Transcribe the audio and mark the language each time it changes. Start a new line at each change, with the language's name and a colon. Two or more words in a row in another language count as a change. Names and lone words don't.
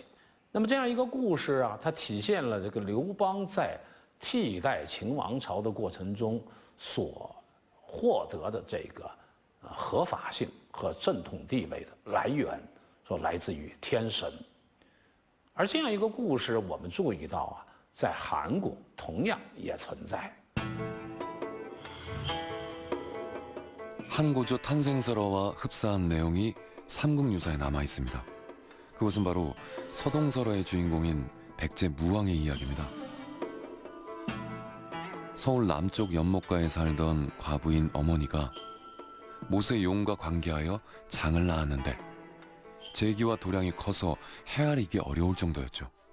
Chinese: 那么这样一个故事啊，它体现了这个刘邦在替代秦王朝的过程中所获得的这个合法性和正统地位的来源，说来自于天神。而这样一个故事，我们注意到啊，在韩国同样也存在。
Korean: 한고조 탄생설화와 흡사한 내용이 삼국유사에 남아 있습니다. 그것은 바로 서동설화의 주인공인 백제 무왕의 이야기입니다. 서울 남쪽 연못가에 살던 과부인 어머니가 모세 용과 관계하여 장을 낳았는데 제기와 도량이 커서 헤아리기 어려울 정도였죠.